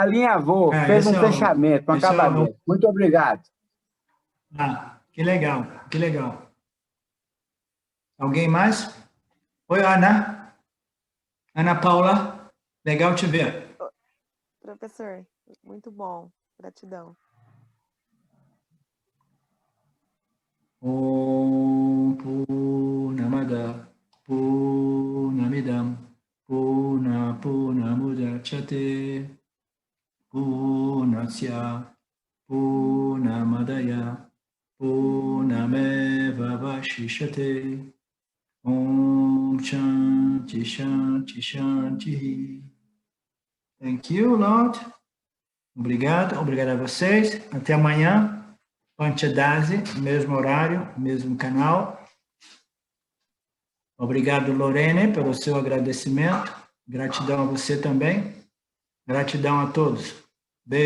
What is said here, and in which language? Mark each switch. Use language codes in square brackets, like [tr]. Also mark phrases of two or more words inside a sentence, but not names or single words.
[pt] Alinhavou, fez um fechamento, um acabamento. Muito obrigado. Ah, que legal, que legal. Alguém mais? Oi, Ana. Ana Paula, legal te ver. Professor, muito bom. Gratidão. [sa] ॐ पूर्णमदः पूर्णमिदं पूर्णमुदच्यते पूर्णस्य पूर्णमादाय पूर्णमेवावशिष्यते. ॐ शान्तिः शान्तिः शान्तिः. [en] Thank you, Lord. [pt] Obrigado a vocês. Até amanhã. Panchadasi, mesmo horário, mesmo canal. Obrigado, Lorene, pelo seu agradecimento. Gratidão a você também. Gratidão a todos. Beijos.